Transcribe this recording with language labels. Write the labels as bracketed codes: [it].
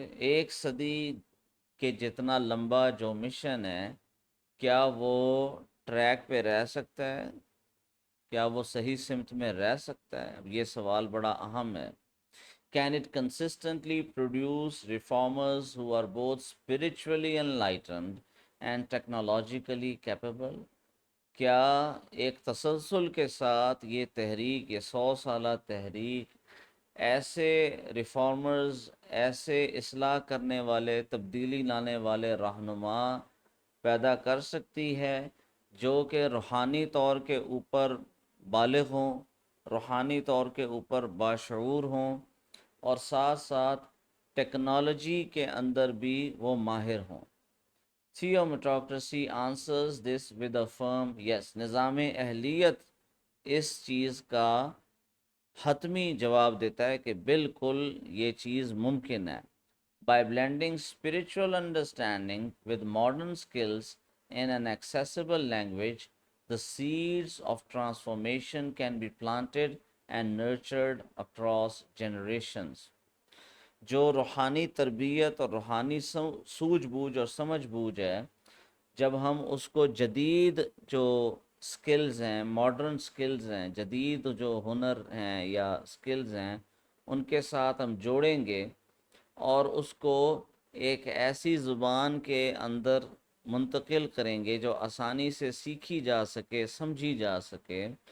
[ur] ایک صدی کے جتنا لمبا جو مشن ہے کیا وہ ٹریک پہ رہ سکتا ہے؟ کیا وہ صحیح سمت میں رہ سکتا ہے؟ اب یہ سوال بڑا اہم ہے. [en] Can it consistently produce reformers who are both spiritually enlightened and technologically capable? [ur] کیا ایک تسلسل کے ساتھ یہ تحریک، یہ 100 سالہ تحریک ایسے ریفارمرز، ایسے اصلاح کرنے والے، تبدیلی لانے والے رہنما پیدا کر سکتی ہے جو کہ روحانی طور کے اوپر بالغ ہوں، روحانی طور کے اوپر باشعور ہوں، اور ساتھ ساتھ ٹیکنالوجی کے اندر بھی وہ ماہر ہوں؟ [en] Theomeritocracy answers this with a firm yes. [ur] نظام اہلیت اس چیز کا حتمی جواب دیتا ہے کہ بالکل یہ چیز ممکن ہے. [en] By blending spiritual understanding with modern skills in an accessible language, the seeds of transformation can be planted and nurtured across generations. [ur] جو روحانی تربیت اور روحانی سوجھ بوجھ اور سمجھ بوجھ ہے، جب ہم اس کو جدید جو سکلز ہیں، ماڈرن سکلز ہیں، جدید جو ہنر ہیں یا سکلز ہیں، ان کے ساتھ ہم جوڑیں گے اور اس کو ایک ایسی زبان کے اندر منتقل کریں گے جو آسانی سے سیکھی جا سکے، سمجھی جا سکے،